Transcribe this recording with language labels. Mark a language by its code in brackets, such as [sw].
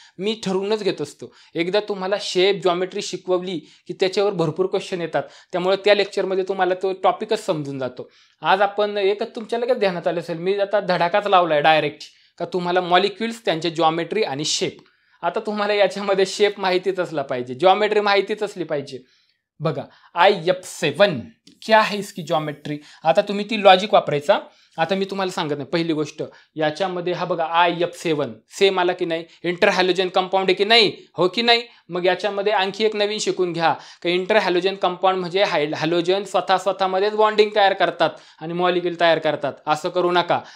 [mr] मी ठरवूनच घेत असतो, एकदा तुम्हाला शेप जॉमेट्री शिकवली की त्याच्यावर भरपूर क्वेश्चन येतात, त्यामुळे त्या लेक्चरमध्ये तुम्हाला तो टॉपिकच समजून जातो. आज आपण एकच तुमच्या लगेच ध्यानात आलं असेल, मी आता धडाकाच लावलाय डायरेक्ट का तुम्हाला मॉलिक्युल्स, त्यांचे जॉमेट्री आणि शेप. आता तुम्हाला याच्यामध्ये शेप माहितीच असला पाहिजे, जॉमेट्री माहितीच असली पाहिजे. [hi] बघा IF7 क्या है इसकी जॉमेट्री. [mr] आता तुम्ही ती लॉजिक वापरायचा. आता मी तुम्हाला सांगत नाही. पहिली गोष्ट, याच्यामध्ये हा बघा IF7 सेम आला की नाही, इंटर हॅलोजन कंपाऊंड आहे की नाही, हो की नाही. मग याच्यामध्ये आणखी एक नवीन शिकून घ्या की इंटर हॅलोजन कंपाऊंड म्हणजे हॅलोजन स्वतःमध्येच बॉन्डिंग तयार करतात आणि मॉलिक्यूल तयार करतात, असं करू नका.